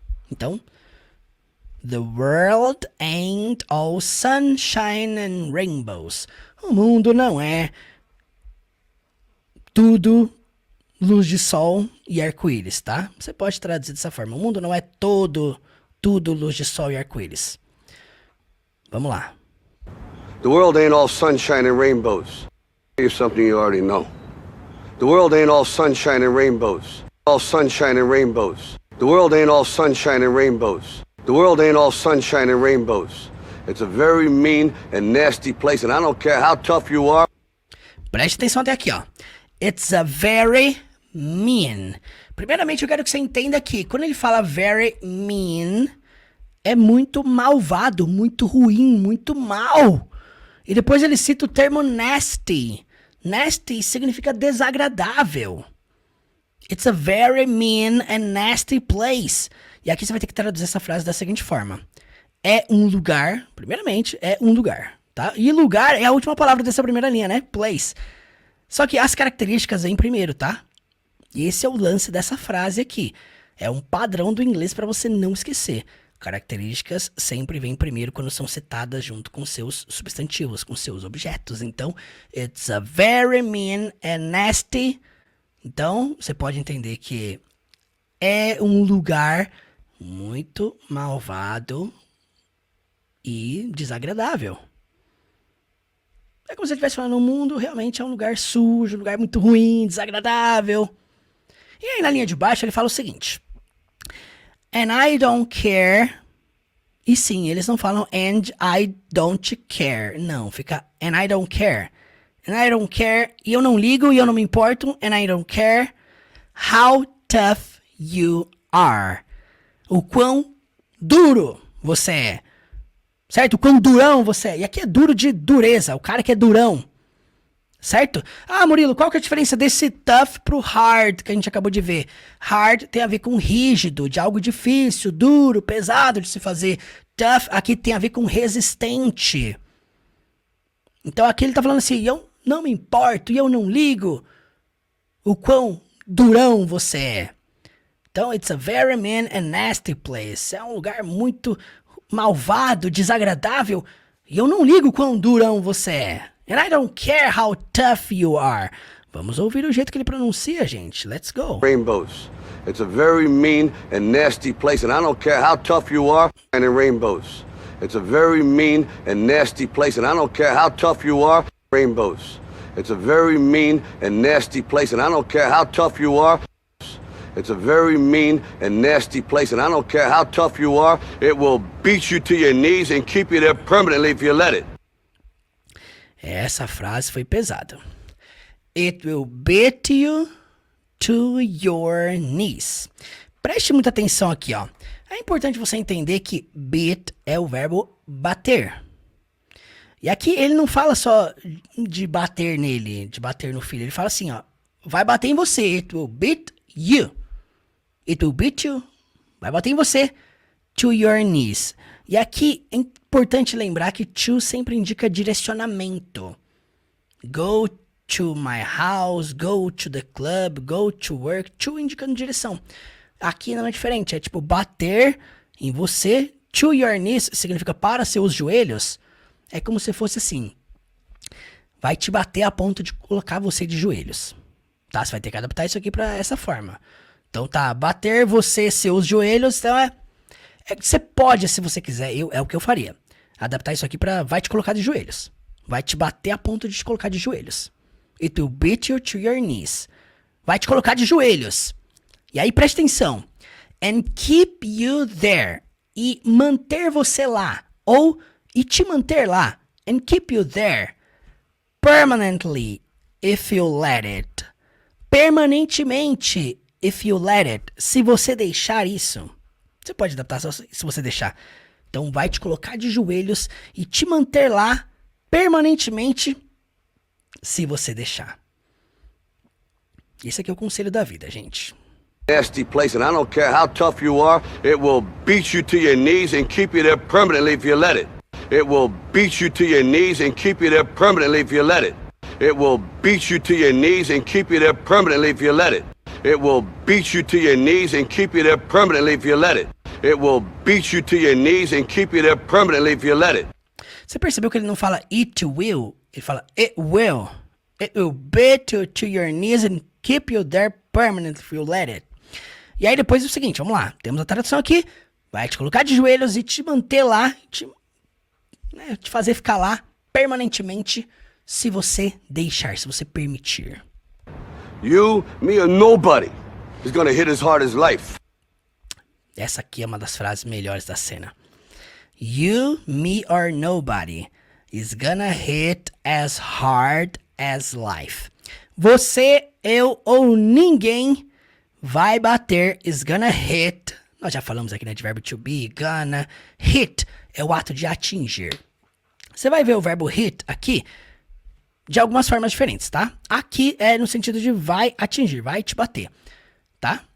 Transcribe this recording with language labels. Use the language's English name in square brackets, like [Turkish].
[English] Então, the world ain't all sunshine and rainbows. [Portuguese] O mundo não é tudo luz de sol e arco-íris, tá? Você pode traduzir dessa forma. O mundo não é tudo luz de sol e arco-íris. Vamos lá. [English] The world ain't all sunshine and rainbows. Here's something you already know. The world ain't all sunshine and rainbows. All sunshine and rainbows. The world ain't all sunshine and rainbows. The world ain't all sunshine and rainbows. It's a very mean and nasty place, and I don't care how tough you are. [Portuguese] Preste atenção até aqui, ó. [English] It's a very mean. [Portuguese] Primeiramente, eu quero que você entenda que quando ele fala [English] very mean, [Portuguese] é muito malvado, muito ruim, muito mal. E depois ele cita o termo nasty. Nasty significa desagradável. [English] It's a very mean and nasty place. [Portuguese] E aqui você vai ter que traduzir essa frase da seguinte forma. É um lugar, primeiramente, é um lugar, tá? E lugar é a última palavra dessa primeira linha, né? Place. Só que as características vêm primeiro, tá? E esse é o lance dessa frase aqui. É um padrão do inglês para você não esquecer. Características sempre vêm primeiro quando são citadas junto com seus substantivos, com seus objetos. [English] Então, it's a very mean and nasty. [Portuguese] Então, você pode entender que é um lugar muito malvado e desagradável. É como se você estivesse falando, o mundo realmente é um lugar sujo, um lugar muito ruim, desagradável. E aí na linha de baixo ele fala o seguinte. [English] And I don't care. [Portuguese] E sim, eles não falam [English] and I don't care. [Portuguese] Não, fica [English] and I don't care. And I don't care. [Portuguese] E eu não ligo e eu não me importo. [English] And I don't care how tough you are. [Portuguese] O quão duro você é. Certo? O quão durão você é. E aqui é duro de dureza. O cara que é durão. Certo? Ah, Murilo, qual que é a diferença desse tough pro hard que a gente acabou de ver? Hard tem a ver com rígido, de algo difícil, duro, pesado de se fazer. Tough aqui tem a ver com resistente. Então aqui ele tá falando assim, eu não me importo e eu não ligo o quão durão você é. [English] Então, it's a very mean and nasty place. [Portuguese] É um lugar muito malvado, desagradável. E eu não ligo o quão durão você é. [English] And I don't care how tough you are. [Portuguese] Vamos ouvir o jeito que ele pronuncia, gente. [English] Let's go. Rainbows. It's a very mean and nasty place, and I don't care how tough you are. And in rainbows. It's a very mean and nasty place, and I don't care how tough you are. Rainbows. It's a very mean and nasty place, and I don't care how tough you are. It's a very mean and nasty place, and I don't care how tough you are. It will beat you to your knees and keep you there permanently if you let it. [Portuguese] Essa frase foi pesada. [English] It will beat you to your knees. [Portuguese] Preste muita atenção aqui, ó. É importante você entender que beat é o verbo bater. E aqui ele não fala só de bater nele, de bater no filho. Ele fala assim, ó. Vai bater em você. [English] It will beat you. It will beat you. Vai bater em você. To your knees. [Portuguese] E aqui é importante lembrar que to sempre indica direcionamento. [English] Go to my house, go to the club, go to work. [Portuguese] To indicando direção. Aqui não é diferente. É tipo bater em você. To your knees significa para seus joelhos. É como se fosse assim. Vai te bater a ponto de colocar você de joelhos. Tá? Você vai ter que adaptar isso aqui para essa forma. Então tá, bater você, seus joelhos, então você pode, se você quiser, é o que eu faria. Adaptar isso aqui pra vai te colocar de joelhos. Vai te bater a ponto de te colocar de joelhos. [English] It will beat you to your knees. [Portuguese] Vai te colocar de joelhos. E aí preste atenção. [English] And keep you there. [Portuguese] E manter você lá. Ou, e te manter lá. [English] And keep you there. Permanently, if you let it. [Portuguese] Permanentemente, [English] if you let it. [Portuguese] Se você deixar isso. Você pode adaptar se você deixar. Então vai te colocar de joelhos e te manter lá permanentemente se você deixar. Esse aqui é o conselho da vida, gente. [English] Nasty place, and I don't care how tough you are. It will beat you to your knees and keep you there permanently if you let it. It will beat you to your knees and keep you there permanently if you let it. It will beat you to your knees and keep you there permanently if you let it. It will beat you to your knees and keep you there permanently if you let it. It will beat you to your knees and keep you there permanently if you let it. [Portuguese] Você percebeu que ele não fala it will, ele fala [English] it will. It will beat you to your knees and keep you there permanently if you let it. [Portuguese] E aí depois é o seguinte, vamos lá. Temos a tradução aqui. Vai te colocar de joelhos e te manter lá, te fazer ficar lá permanentemente se você deixar, se você permitir. [English] You, me, or nobody is gonna hit as hard as life. [Portuguese] Essa aqui é uma das frases melhores da cena. [English] You, me, or nobody is gonna hit as hard as life. [Portuguese] Você, eu ou ninguém vai bater, [English] is gonna hit. [Portuguese] Nós já falamos aqui, né, de verbo to be, gonna. Hit é o ato de atingir. Você vai ver o verbo hit aqui de algumas formas diferentes, tá? Aqui é no sentido de vai atingir, vai te bater, tá?